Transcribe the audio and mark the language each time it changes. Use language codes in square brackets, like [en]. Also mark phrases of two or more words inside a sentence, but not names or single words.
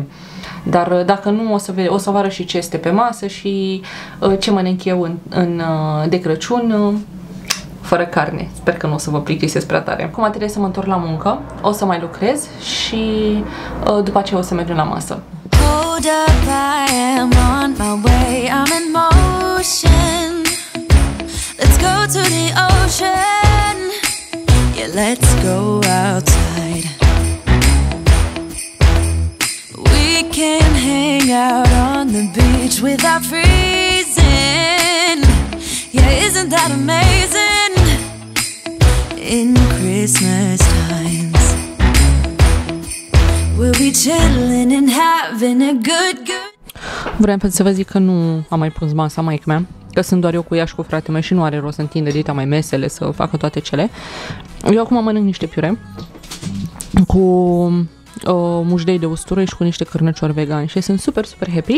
[ro] Dar dacă nu, o să vă arăt și ce este pe masă și ce mănânc eu de Crăciun fără carne. Sper că nu o să vă plictisesc prea tare. Acum trebuie să mă întorc la muncă, o să mai lucrez și după aceea o să mergem la masă. [en] Hold up, I am on my way, I'm in motion. Let's go to the ocean. Yeah, let's go outside. We can hang out on the beach without freezing. Yeah, isn't that amazing? In Christmas times we'll be chilling and having a good. [ro] Vreau să vă zic că nu am mai pus masa maică-mea, că sunt doar eu cu ea și cu fratele meu și nu are rost să întinde dita mai mesele, să facă toate cele. Eu acum mănânc niște piure cu mușdei de usturoi și cu niște cârnăciori vegani și sunt [en] super happy.